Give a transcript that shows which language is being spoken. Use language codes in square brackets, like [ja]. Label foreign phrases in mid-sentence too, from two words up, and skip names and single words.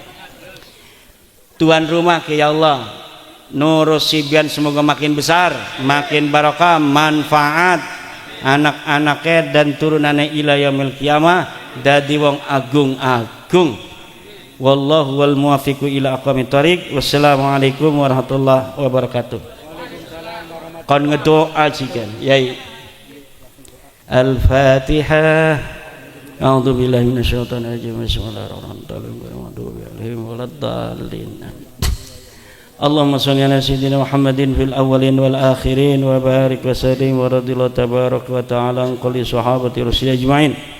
[id] Tuan rumah ke ya Allah, nurus sibian semoga makin besar, makin barokah, manfaat anak-anaknya dan turunannya [ar] إلى يوم القيامة [jv] dadi wong agung-agung. [ar] والله الموفق إلى أقوم الطريق. والسلام عليكم ورحمة الله وبركاته. [jv] Kon ngedoa jikan yai. [ar] Al-Fatihah. أعوذ بالله من الشيطان الرجيم. بسم الله الرحمن الرحيم. اللهم صل على سيدنا محمد في الأولين والآخرين وبارك وسلم ورضي الله تبارك وتعالى عن كل صحابة رسول أجمعين.